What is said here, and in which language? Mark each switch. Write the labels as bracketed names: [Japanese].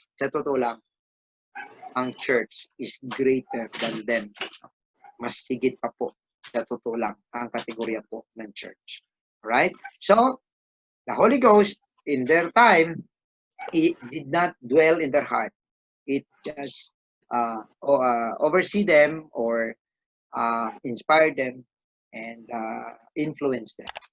[Filipino] Sa totoo lang, ang [English] church is greater than them. [Filipino] Mas higit pa po. Sa totoo lang, ang kategorya po ng church. [English] Right? So, the Holy Ghost, in their time, it did not dwell in their heart. It just oversee them or inspire them and influence them.